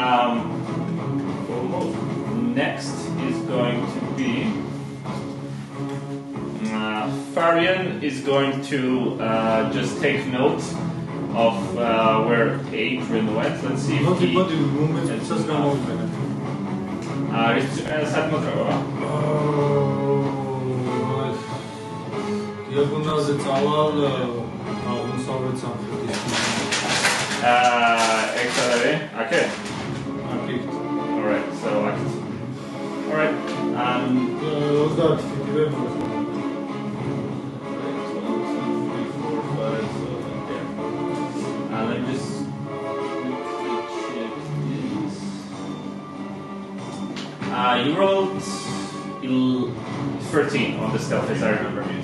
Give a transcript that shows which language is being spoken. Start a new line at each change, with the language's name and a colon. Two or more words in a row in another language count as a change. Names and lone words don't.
English: Next is going to be Farian is going to just take note of where Adrian went. Let's see if he...
Georgian: Diagonalზე წავალ აღმოსავლეთ სამხრეთის.
English: Excellent. Okay. Okay. Alright, so alright.
Georgian: 30 ფიტივე მოხდა.
English: Let me just check this. You rolled 13 on the stealth, as I remember.